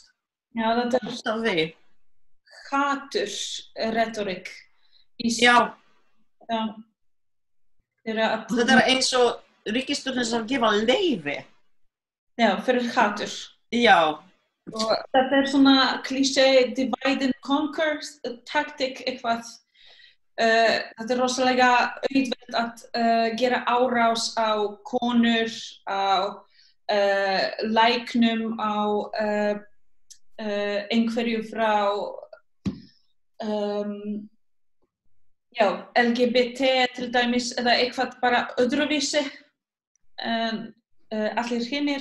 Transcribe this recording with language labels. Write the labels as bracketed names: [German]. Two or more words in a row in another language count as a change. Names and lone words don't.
[Icelandic] Já, þetta hatur-retorik. Já. Já. Þetta eins og ríkisstjórnin sem gefa leyfi. Já, fyrir hatur. Já. Og þetta svona klísé [English] divide and conquer [Icelandic] taktik eitthvað. Þetta rosalega auðvelt að gera árás á konur, á læknum, á einhverju frá LGBT til dæmis eða eitthvað bara öðruvísi en allir hinir.